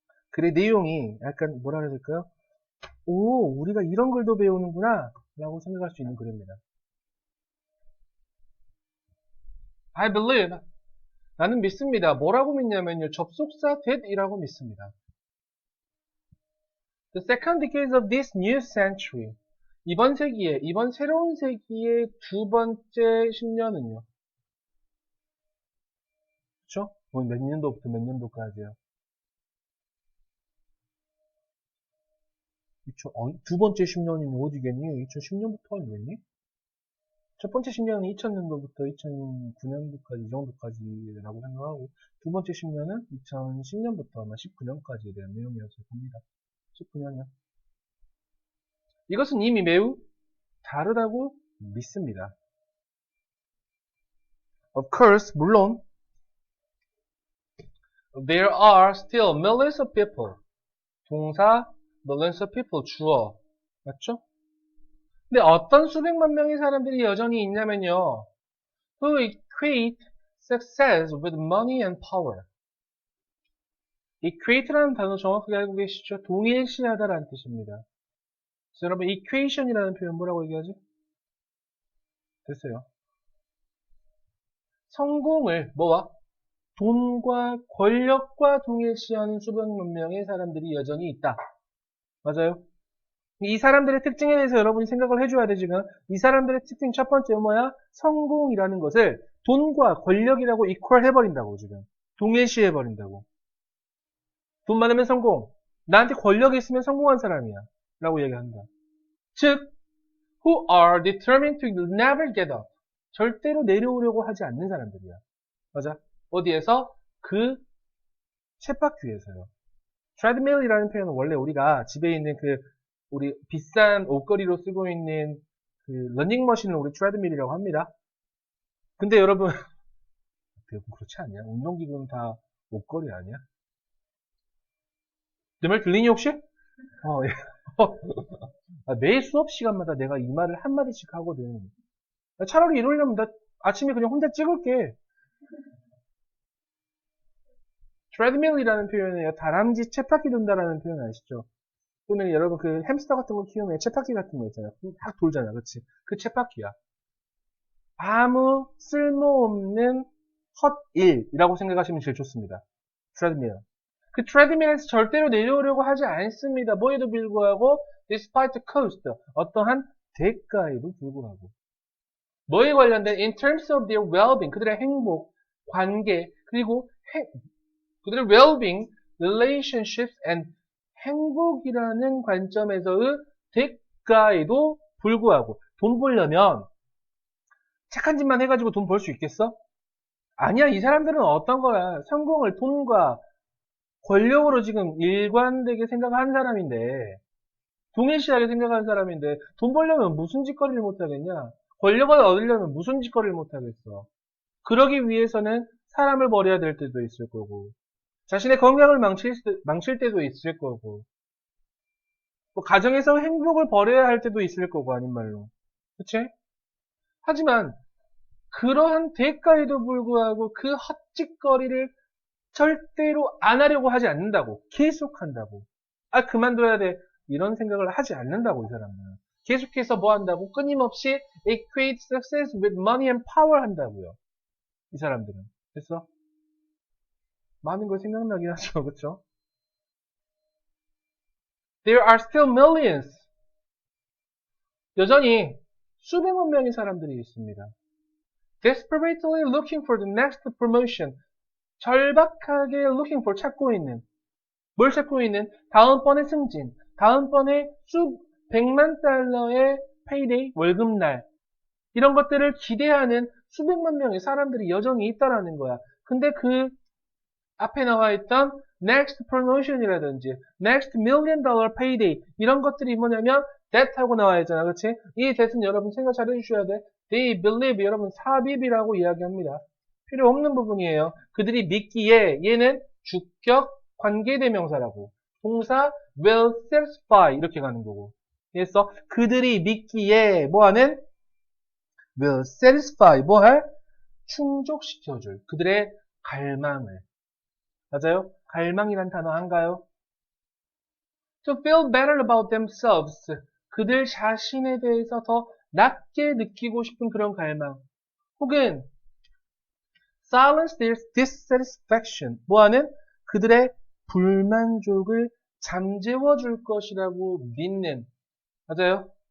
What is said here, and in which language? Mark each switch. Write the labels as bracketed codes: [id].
[ko] 글의 내용이 약간 뭐라 그래야 될까요? 오, 우리가 이런 글도 배우는구나 라고 생각할 수 있는 글입니다. [en] I believe. [ko] 나는 믿습니다. 뭐라고 믿냐면요. 접속사 that이라고 믿습니다. [en] The second decade of this new century. [ko] 이번 새로운 세기의 두 번째 10년은요. 그쵸? 몇 년도부터 몇 년도까지요? 두 번째 10년이면 어디겠니? 2010년부터 아니겠니? 첫 번째 10년은 2000년도부터 2009년도까지 이 정도까지라고 생각하고 두 번째 10년은 2010년부터 아마 19년까지에 대한 내용이었을 겁니다. 19년이요. 이것은 이미 매우 다르다고 믿습니다. [en] Of course, [ko] 물론 [en] there are still millions of people. [ko] 동사 millions of people 주어 맞죠? 근데 어떤 수백만 명의 사람들이 여전히 있냐면요. [en] Who equate success with money and power. [ko] equate라는 단어 정확하게 알고 계시죠? 동일시하다라는 뜻입니다. 그래서 여러분 equation이라는 표현 뭐라고 얘기하지? 됐어요. 성공을 뭐와? 돈과 권력과 동일시하는 수백만 명의 사람들이 여전히 있다. 맞아요? 이 사람들의 특징에 대해서 여러분이 생각을 해줘야 돼, 지금. 이 사람들의 특징 첫 번째 뭐야? 성공이라는 것을 돈과 권력이라고 이퀄 해버린다고, 지금. 동일시 해버린다고. 돈 많으면 성공. 나한테 권력이 있으면 성공한 사람이야. 라고 얘기한다. [en] 즉, who are determined to never get up. [ko] 절대로 내려오려고 하지 않는 사람들이야. 맞아? 어디에서? 그 쳇바퀴 위에서요. treadmill이라는 표현은 원래 우리가 집에 있는 우리 비싼 옷걸이로 쓰고 있는 그 러닝머신을 우리 treadmill이라고 합니다. 근데 여러분, 그렇지 않냐? 운동기구는 다 옷걸이 아니야? 내 말 들리니 혹시? 예. 매일 수업 시간마다 내가 이 말을 한마디씩 하거든. 차라리 이러려면 나 아침에 그냥 혼자 찍을게. treadmill이라는 표현이에요. 다람쥐 쳇바퀴 돈다라는 표현 아시죠? 또는 여러분 그 햄스터 같은 거 키우면 쳇바퀴 같은 거 있잖아요. 딱 돌잖아. 그치? 그 쳇바퀴야. 아무 쓸모없는 헛일이라고 생각하시면 제일 좋습니다. [en] treadmill. [ko] 그 treadmill에서 절대로 내려오려고 하지 않습니다. 뭐에도 불구하고 [en] despite the cost. [ko] 어떠한 대가에도 불구하고. 뭐에 관련된 [en] in terms of their well-being. [ko] 그들의 행복, 관계, 그리고 그들의 [en] well-being, relationships and [ko] 행복이라는 관점에서의 대가에도 불구하고 돈 벌려면 착한 짓만 해가지고 돈 벌 수 있겠어? 아니야. 이 사람들은 어떤 거야? 성공을 돈과 권력으로 지금 일관되게 생각하는 사람인데 동일시하게 생각하는 사람인데 돈 벌려면 무슨 짓거리를 못하겠냐? 권력을 얻으려면 무슨 짓거리를 못하겠어? 그러기 위해서는 사람을 버려야 될 때도 있을 거고, 자신의 건강을 망칠 때도 있을 거고, 뭐 가정에서 행복을 버려야 할 때도 있을 거고, 아닌 말로. 그치? 하지만 그러한 대가에도 불구하고 그 헛짓거리를 절대로 안 하려고 하지 않는다고. 계속 한다고. 아, 그만둬야 돼. 이런 생각을 하지 않는다고, 이 사람은. 계속해서 뭐 한다고? 끊임없이 [en] equate success with money and power [ko] 한다고요. 이 사람들은. 그래서 많은 걸 생각나긴 하죠. 그쵸? [en] There are still millions. [ko] 여전히 수백만 명의 사람들이 있습니다. [en] Desperately looking for the next promotion. [ko] 절박하게 [en] looking for [ko] 찾고 있는. 뭘 찾고 있는? 다음번의 승진. 다음번에 백만 달러의 payday, 월급날. 이런 것들을 기대하는 수백만 명의 사람들이 여전히 있다라는 거야. 근데 그 앞에 나와 있던 [en] next promotion [ko] 이라든지 [en] next $1 million payday [ko] 이런 것들이 뭐냐면 that 하고 나와 있잖아. 그렇지? 이 that은 여러분 생각 잘 해주셔야 돼. [en] They believe [ko] 여러분 삽입이라고 이야기합니다. 필요 없는 부분이에요. 그들이 믿기에 얘는 주격 관계대명사라고 동사 [en] will satisfy [ko] 이렇게 가는 거고 그래서 그들이 믿기에 뭐하는 will satisfy 뭐할 충족시켜줄 그들의 갈망을 맞아요? 갈망이란 단어 한가요? [en] To feel better about themselves. [ko] 그들 자신에 대해서 더 낫게 느끼고 싶은 그런 갈망. 혹은 [en] silence their dissatisfaction. [ko] 뭐하는? 그들의 불만족을 잠재워 줄 것이라고 믿는. 맞아요?